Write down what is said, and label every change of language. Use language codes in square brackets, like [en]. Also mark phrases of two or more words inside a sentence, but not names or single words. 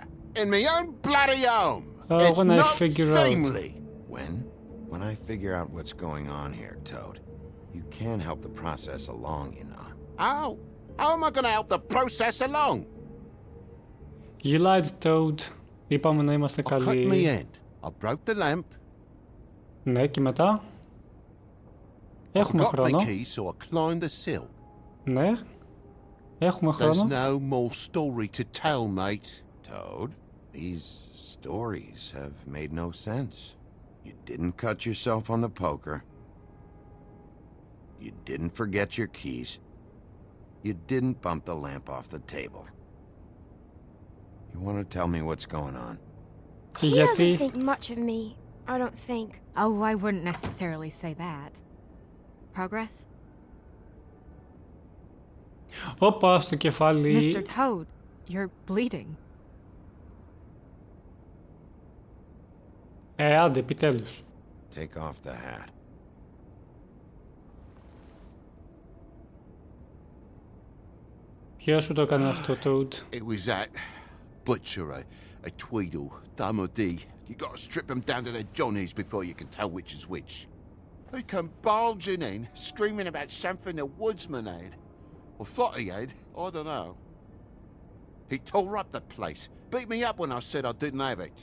[en] In my own bloody home. It's when I not figure out. seemly. When? When I figure out what's going on here, Toad. You can help the process along, you know. How? How am I gonna help the process along? You lied, Toad. [el] Είπαμε να είμαστε [en] I cut me [el] καλοί. [en] end. I broke the lamp. [el] Ναι, και μετά. [en] I [el] Έχουμε [en] got my [el] χρόνο. [en] keys, so I climbed the sill. [el] Ναι. Έχουμε [en] There's [el] χρόνο. [en] no more story to tell, mate. Toad, these stories have made no sense. You didn't cut yourself on the poker. You didn't forget your keys. You didn't bump the lamp off the table. You want to tell me what's going on? He [el] Γιατί? [en] doesn't think much of me, I don't think. Oh, I wouldn't necessarily say that. Progress? [el] Όπα, στο κεφάλι. [en] Mr. Toad, you're bleeding. [el] Άντε, επιτέλους. [en] Take off the hat. [el] Ποιος σου το έκανε αυτό, Toad? [en] It was that butcher, a Tweedle, Dumody. You gotta strip them down to their johnnies before you can tell which is which. He come bulging in, screaming about something the woodsman had. Or thought he had, I don't know. He tore up the place, beat me up when I said I didn't have it.